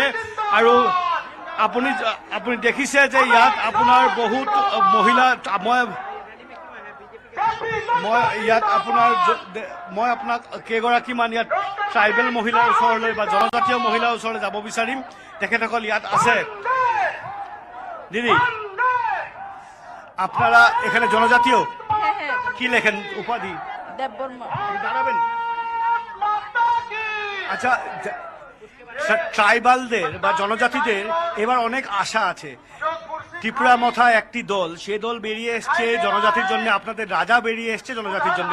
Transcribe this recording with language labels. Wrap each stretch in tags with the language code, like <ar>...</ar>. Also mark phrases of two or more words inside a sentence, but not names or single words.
<as>আৰু আপুনি দেখিছে যে ইয়াত আপোনাৰ বহুত মহিলা, মই আপোনাক কেইগৰাকীমান ইয়াত ট্ৰাইবেল মহিলাৰ ওচৰলৈ বা জনজাতীয় মহিলাৰ ওচৰলৈ যাব বিচাৰিম। তেখেতসকল ইয়াত আছে।</as> <bn>দিদি, আপনারা এখানে জনজাতীয় কি লেখেন উপাধি? দাঁড়াবেন। আচ্ছা, ট্রাইবালদের বা জনজাতিদের এবার অনেক আশা আছে ত্রিপুরা মথা একটি দল, সে দল বেরিয়ে এসছে জনজাতির জন্য, আপনাদের রাজা বেরিয়ে এসছে জনজাতির জন্য।</bn>